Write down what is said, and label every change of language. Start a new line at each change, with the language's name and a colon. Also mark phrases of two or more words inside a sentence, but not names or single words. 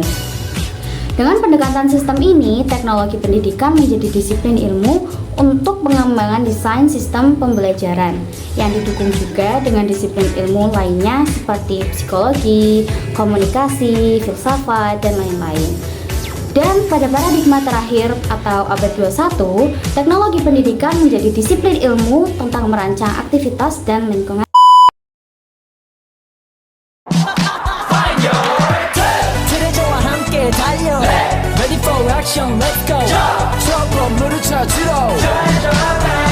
Indonesian: Dengan pendekatan sistem ini, teknologi pendidikan menjadi disiplin ilmu untuk pengembangan desain sistem pembelajaran yang didukung juga dengan disiplin ilmu lainnya seperti psikologi, komunikasi, filsafat, dan lain-lain. Dan pada paradigma terakhir atau abad 21, teknologi pendidikan menjadi disiplin ilmu tentang merancang aktivitas dan lingkungan.
Korean: 트레저와 함께 달려
English: Ready for action, let's go
Korean: 저 건물을 찾으러